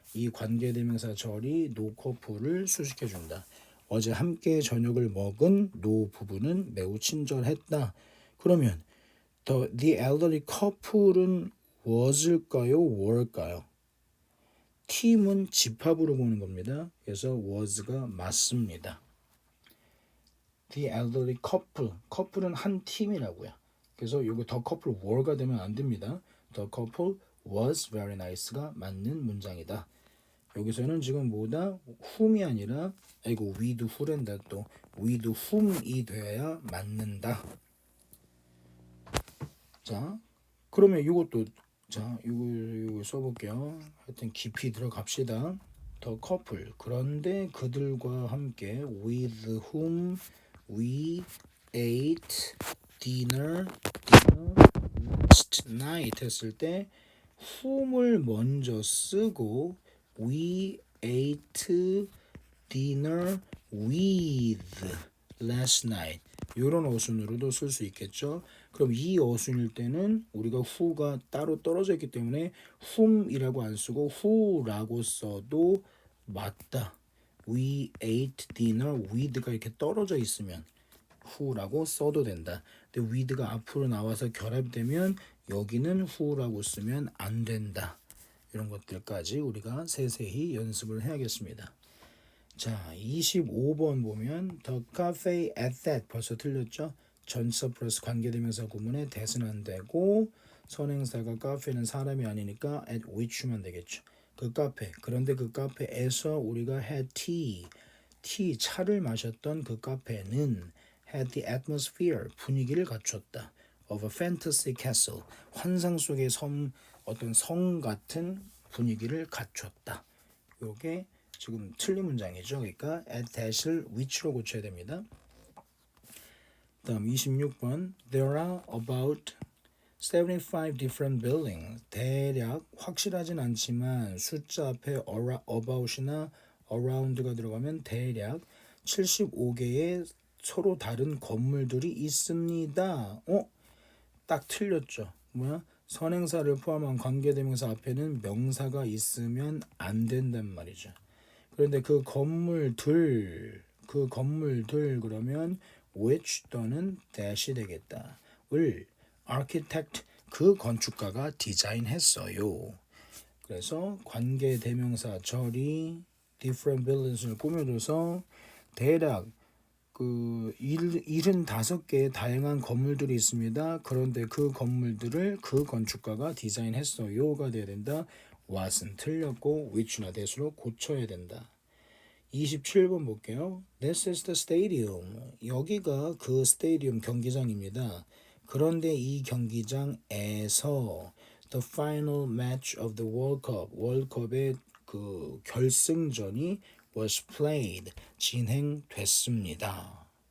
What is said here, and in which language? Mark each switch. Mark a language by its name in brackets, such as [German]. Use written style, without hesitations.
[Korean] 이 관계대명사 절이 노 커플을 수식해준다. 어제 함께 저녁을 먹은 노 부부는 매우 친절했다. 그러면 the elderly couple은 was일까요? were일까요? 팀은 집합으로 보는 겁니다. 그래서 was가 맞습니다. The elderly couple은 한 팀이라고요. 그래서 여기 the couple were가 되면 안 됩니다. [English] The couple was very nice가 [Korean] 맞는 문장이다. 여기서는 지금 뭐다? whom이 아니라 with who랜다. 또 with whom이 돼야 맞는다. 자, 그러면 이것도 자, 이거 써볼게요. 하여튼 깊이 들어갑시다. [English] The couple. [Korean] 그런데 그들과 함께 [English] with whom we ate dinner last night [Korean] 했을 때 whom을 먼저 쓰고 [English] we ate dinner with last night [Korean] 이런 어순으로도 쓸 수 있겠죠. 그럼 이 어순일 때는 우리가 who가 따로 떨어져 있기 때문에 whom이라고 안 쓰고 who라고 써도 맞다. [English] We ate dinner with [Korean] 가 이렇게 떨어져 있으면 who라고 써도 된다. 근데 with가 앞으로 나와서 결합되면 여기는 who라고 쓰면 안 된다. 이런 것들까지 우리가 세세히 연습을 해야겠습니다. 자, 25번 보면 [English] the cafe at that [Korean] 벌써 틀렸죠? 전치사 플러스 관계대명사 구문에 that은 안 되고 선행사가 카페는 사람이 아니니까 at which만 되겠죠. 그 카페. 그런데 그 카페에서 우리가 had tea 차를 마셨던 그 카페는 [English] had the atmosphere [Korean] 분위기를 갖췄다. [English] of a fantasy castle [Korean] 환상 속의 어떤 성 같은 분위기를 갖췄다. 요게 지금 틀린 문장이죠. 그러니까 at that을 which로 고쳐야 됩니다. 다음 26번 [English] There are about 75 different buildings. [Korean] 대략 확실하진 않지만 숫자 앞에 about이나 around가 들어가면 대략 75개의 서로 다른 건물들이 있습니다. 딱 틀렸죠. 뭐야? 선행사를 포함한 관계대명사 앞에는 명사가 있으면 안 된단 말이죠. 그런데 그 건물들 그러면 which 또는 that이 되겠다. 을 architect 그 건축가가 디자인했어요. 그래서 관계 대명사 절이 different buildings을 꾸며줘서 대략 그 75개의 다양한 건물들이 있습니다. 그런데 그 건물들을 그 건축가가 디자인했어요가 돼야 된다. what은 틀렸고 which나 that으로 고쳐야 된다. 27번 볼게요. [English] This is the stadium. [Korean] 여기가 그 스테디움 경기장입니다. 그런데 이 경기장에서 [English] the final match of the World Cup, [Korean] 월드컵의 그 결승전이 [English] was played, [Korean] 진행됐습니다.